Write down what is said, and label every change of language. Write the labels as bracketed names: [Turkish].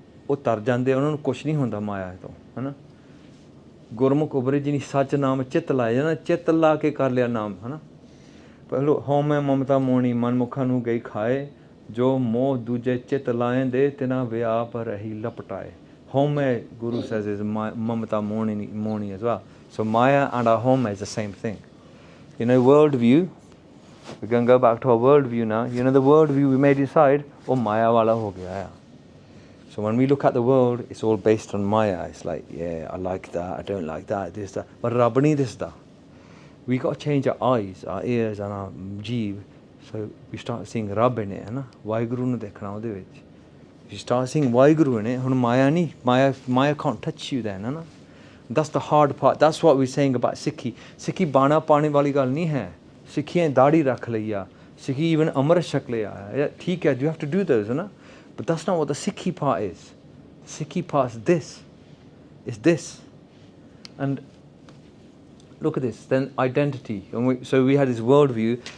[Punjabi] ਉਹ ਤਰ ਜਾਂਦੇ, ਉਹਨਾਂ ਨੂੰ ਕੁਛ ਨਹੀਂ ਹੁੰਦਾ ਮਾਇਆ ਤੋਂ, ਹੈ ਨਾ. ਗੁਰਮੁਖ ਉਬਰੇ ਜਿਹਨੀ ਸੱਚ ਨਾਮ ਚਿੱਤ ਲਾਇਆ, ਨਾ ਚਿੱਤ ਲਾ ਕੇ ਕਰ ਲਿਆ ਨਾਮ, ਹੈ ਨਾ. ਪਹਿਲੋ ਹਉਮੈ ਮਮਤਾ ਮੋਹਣੀ ਮਨਮੁਖਾਂ ਨੂੰ ਗਈ ਖਾਏ, ਜੋ ਮੋਹ ਦੂਜੇ ਚਿੱਤ ਲਾਏ ਦੇ ਤਿਨਾ ਵਿਆਪ ਰਹੀ ਲਪਟਾਏ. [English] Home, Guru says, is mamata moni as well. So Maya and our home is the same thing. You know, worldview, we're going to go back to our worldview now. You know, the worldview we may decide, oh, [Punjabi] Maya wala ho gaya. [English] So when we look at the world, it's all based on Maya. It's like, yeah, I like that, I don't like that, this, that. But Rabbani this, that. We got to change our eyes, our ears and our jeev. So we start seeing Rabb in it, na? [Punjabi] WhyGuru nu dekhna ਉਹਦੇ ਵਿੱਚ. [English] You start seeing WhyGuru in it, [Punjabi] ਹੁਣ ਮਾਇਆ ਨਹੀਂ, [English] Maya can't touch you then, ਨਾ. That's the hard part. That's what we're saying about Sikhi. [Punjabi] Sikhi ਬਾਣਾ ਪਾਣੇ ਵਾਲੀ ਗੱਲ ਨਹੀਂ ਹੈ. ਸਿੱਖੀਆਂ ਦਾੜੀ ਰੱਖ ਲਈ ਆ, [English] Sikhi even [Punjabi] ਅੰਮ੍ਰਿਤ ਛਕ ਲਿਆ, ਠੀਕ ਹੈ, [English] you have to do those, ਨਾ. But that's not what the Sikhi part is. Sikhi part's this. It's this. And look at this. Then identity. So we had this worldview.